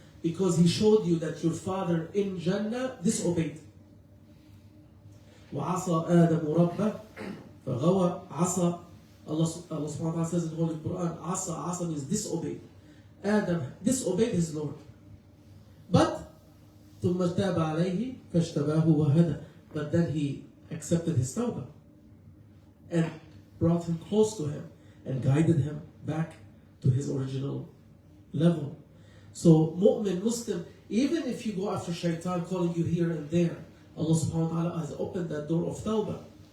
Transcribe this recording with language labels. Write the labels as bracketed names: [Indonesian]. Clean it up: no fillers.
[English] Because He showed you that your father in Jannah disobeyed. [Arabic] وَعَصَى آدَمُ رَبَّهُ فَغَوَى عَصَى. [English] Allah subhanahu wa ta'ala says in the Holy Quran, Asa means disobeyed. Adam disobeyed his Lord. But [Arabic] ثُمَّ تَابَ عَلَيْهِ فَاجْتَبَاهُ وَهَدَى. [English] But then he accepted his tawbah and brought him close to him and guided him back to his original level. So mu'min, Muslim, even if you go after Shaitan calling you here and there, Allah subhanahu wa ta'ala has opened that door of tawbah.